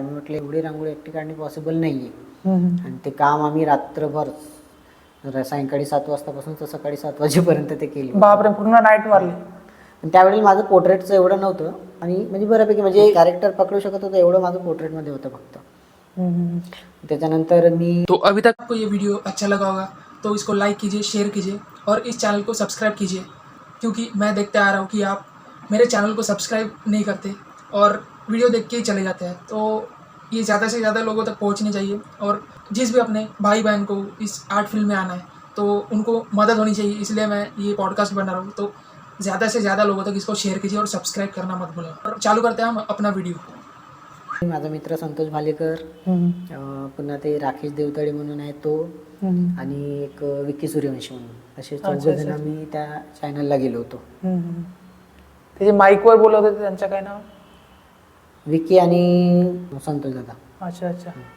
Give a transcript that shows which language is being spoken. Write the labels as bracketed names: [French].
[Marathi] मी म्हटलं एवढी रांगोळी एकटी काढणे पॉसिबल नाही आहे. आणि ते काम आम्ही रात्रभर सायंकाळी 7 वाजतापासून तर सकाळी 7 वाजेपर्यंत ते केलं. बापरे, पूर्ण नाईट मारली. त्यावेळी माझं पोर्ट्रेटचं एवढं नव्हतं आणि म्हणजे बऱ्यापैकी म्हणजे कॅरेक्टर पकडू शकत होतं एवढं माझं पोर्ट्रेटमध्ये होतं फक्त. त्याच्यानंतर मी [Hindi] तो अभी तक आपको ये वीडियो अच्छा लगा होगा तो इसको लाइक कीजिए, शेयर कीजिए और इस चैनल को सब्सक्राइब कीजिए, क्योंकि मैं देखते आ रहा हूँ कि आप मेरे चैनल को सब्सक्राइब नहीं करते और वीडियो देख के ही चले जाते हैं. तो ये ज़्यादा से ज़्यादा लोगों तक पहुँचनी चाहिए और जिस भी अपने भाई बहन को इस आर्ट फील्ड में आना है तो उनको मदद होनी चाहिए. इसलिए मैं ये पॉडकास्ट बना रहा हूँ. तो ज़्यादा से ज़्यादा लोगों तक इसको शेयर कीजिए और सब्सक्राइब करना मत भूलें. और चालू करते हैं हम अपना व्हिडिओ. [Marathi] माझा मित्र संतोष भालेकर, पुन्हा ते राकेश देवतळे म्हणून आहे तो, आणि एक विक्की सूर्यवंशी म्हणून, असे 4 जण आम्ही त्या चॅनलला गेलो होतो. त्याचे माईकवर बोलत होते, त्यांचं काय नाव? विक्की आणि संतोष दादा.